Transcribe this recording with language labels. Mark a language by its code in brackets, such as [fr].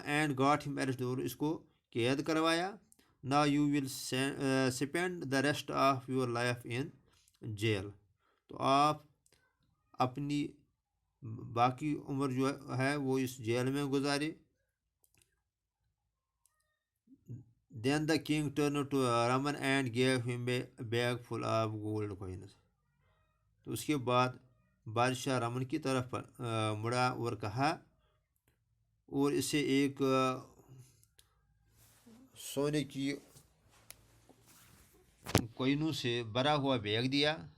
[en] and got him arrest, [ur] اور اس کو قید کروایا. [en] Now you will spend the rest of your life in jail. [ur] تو آپ اپنی باقی عمر جو ہے وہ اس جیل میں گزارے. [en] Then the king turn to Raman and gave him a bag full of gold coins. [ur] تو اس کے بعد بادشاہ رمن کی طرف مڑا اور کہا، اور اسے ایک سونے کی کوئنوں سے بھرا ہوا بیگ دیا.